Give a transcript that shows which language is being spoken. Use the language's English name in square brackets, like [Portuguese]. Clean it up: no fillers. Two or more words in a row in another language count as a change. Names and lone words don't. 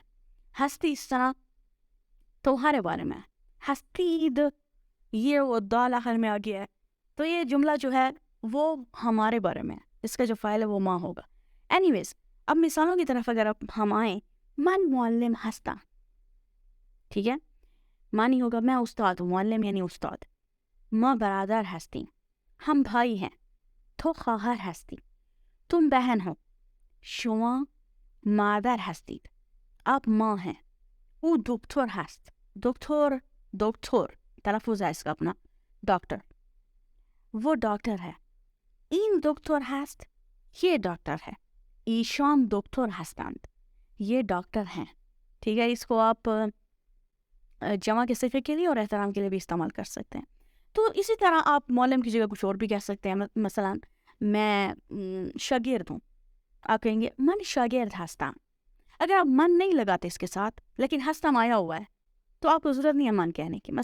[Urdu] ہستی اس طرح تمہارے بارے میں، ہستید یہ وہ دال آخر میں آ گیا ہے، تو یہ جملہ جو ہے وہ ہمارے بارے میں، اس کا جو فاعل ہے وہ ماں ہوگا۔ اینی ویز، اب مثالوں کی طرف اگر ہم آئیں، [Persian] من معلم ہستا، [Urdu] ٹھیک ہے، معنی ہوگا میں استاد ہوں، معلم یعنی استاد۔ [Persian] ما برادر ہستی، [Urdu] ہم بھائی ہیں۔ [Persian] تو خواہر ہستی، [Urdu] تم بہن ہو۔ [Persian] شما مادر ہستید، [Urdu] آپ ماں ہیں۔ [Persian] او دکتر ہست، [Urdu] دکتر تلفظ ہے اس کا اپنا، ڈاکٹر۔ وہ ڈاکٹر ہے. [Persian] این دکتر ہست [Urdu] یہ ڈاکٹر ہے. [Persian] ایشان دکتر ہستند [Urdu] یہ ڈاکٹر ہیں. ٹھیک ہے, اس کو آپ جمع کے صفے کے لیے اور احترام کے لیے بھی استعمال کر سکتے ہیں. تو اسی طرح آپ معلم کی جگہ کچھ اور بھی کہہ سکتے ہیں. مثلا میں شاگرد ہوں, آپ کہیں گے [Persian] من شاگرد ہستم. [Urdu] اگر آپ من نہیں لگاتے اس کے ساتھ لیکن ہستم آیا ہوا ہے تو آپ کو ضرورت نہیں ہے من کہنے کی.